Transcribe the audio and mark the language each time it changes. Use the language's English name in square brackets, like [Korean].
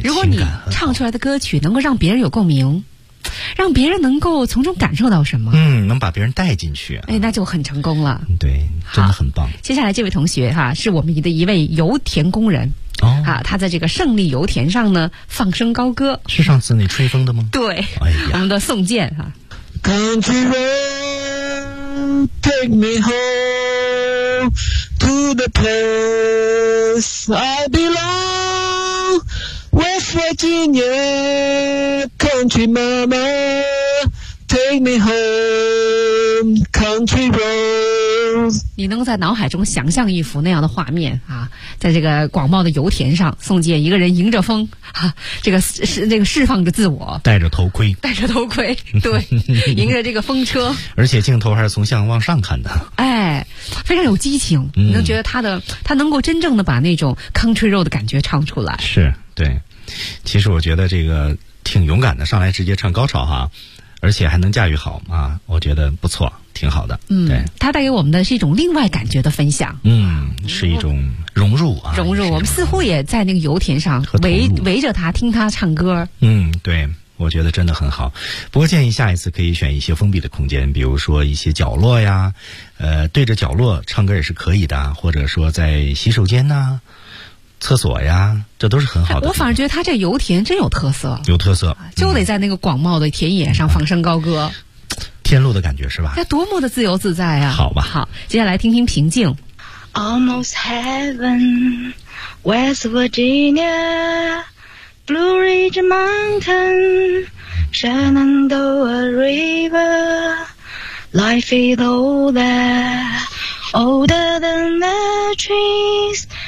[Chinese] 如果你唱出来的歌曲能够让别人有共鸣，让别人能够从中感受到什么，能把别人带进去、哎、那就很成功了。对，真的很棒。接下来这位同学哈、啊，是我们的一位油田工人哦、啊，他在这个胜利油田上呢放声高歌，是上次那吹风的吗？对、哎、我们的宋健哈、啊。 [English] Country road, take me home to the place I belongWest Virginia, country mama, take me home, country roads. [Chinese] 你能在脑海中想象一幅那样的画面啊，在这个广袤的油田上，宋健一个人迎着风啊，这个释放着自我，戴着头盔，对，迎着这个风车，而且镜头还是从下往上看的，哎，非常有激情，你能觉得他能够真正的把那种 country road 的感觉唱出来，是对。其实我觉得这个挺勇敢的，上来直接唱高潮哈，而且还能驾驭好啊，我觉得不错，挺好的。对，它带给我们的是一种另外感觉的分享。是一种融入啊，融入。我们似乎也在那个油田上围着他听他唱歌。对，我觉得真的很好。不过建议下一次可以选一些封闭的空间，比如说一些角落呀，对着角落唱歌也是可以的，或者说在洗手间呐。厕所呀，这都是很好的。我反而觉得他这油田真有特色，有特色，就得在那个广袤的田野上放声高歌，天路的感觉是吧？那多么的自由自在啊！好吧，好，接下来听听平静。 [English] Almost heaven, West Virginia, Blue Ridge Mountain, Shenandoah River, Life is older, older than the trees.